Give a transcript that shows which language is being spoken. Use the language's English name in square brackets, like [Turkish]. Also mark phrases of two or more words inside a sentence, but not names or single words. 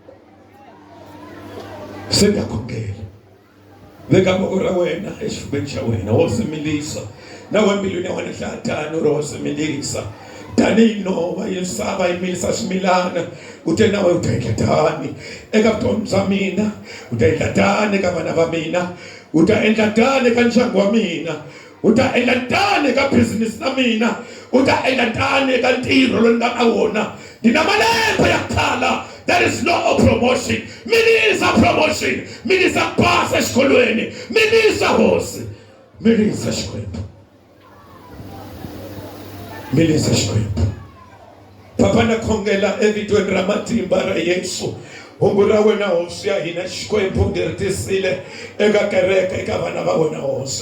[Tsonga] Se nga khongela veka voko ra wena exifubeni xa wena hosi milisa na we mbilwini ya wena hlaya tani uri hosi milisa tanihi nhova yi misava yi milisa swimilana u te nawe u ta endla tani eka vutomi bya mina u ta endla tani eka vana va mina u ta endla tani eka ndyangu wa mina u ta endla tani eka business na mina u ta endla tani eka ntirho lowu nga ka wona ndina malembe ya khala. [English] There is no promotion. [Tsonga] Milisa promotion. Milisa pasa xikolweni. Milisa hosi. Milisa xikwembu. Milisa xikwembu. Papa na khongela evitweni ra matimba ra Yesu. Hungu ra wena hosi ya hina xikwembu ndi ri tisile eka kereke eka vana va wena hosi.